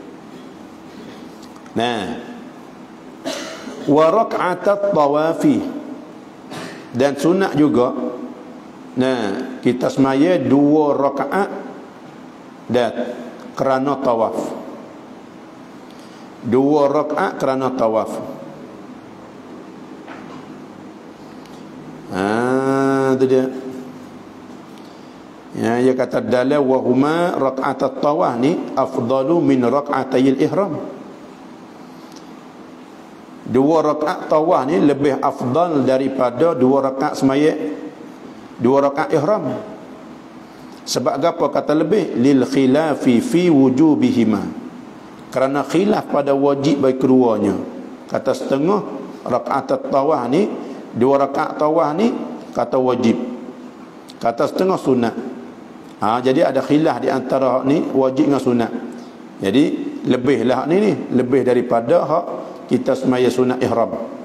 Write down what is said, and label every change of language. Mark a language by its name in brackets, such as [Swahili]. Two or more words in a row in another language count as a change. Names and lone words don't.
[Arabic] وركعتا الطواف, [Malay] dan sunat juga kita semaya 2 rakaat dan kerana tawaf. 2 rakaat kerana tawaf. Itu dia. Ya, dia kata [Arabic] دلال وهما ركعتا الطواف ni أفضل من ركعتي الإحرام. [Malay] 2 rakaat tawaf ni lebih afdal daripada 2 rakaat semaya 2 rakaat ihram. Sebab apa kata lebih? [Arabic] للخلاف في وجوبهما. [Malay] Kerana khilaf pada wajib bagi keduanya. Kata setengah rakaat tawaf ni 2 rakaat tawaf ni kata wajib. Kata setengah sunat. Jadi ada khilaf di antara ni wajib dengan sunat. Jadi lebihlah ni lebih daripada hak kita semaya sunat ihram.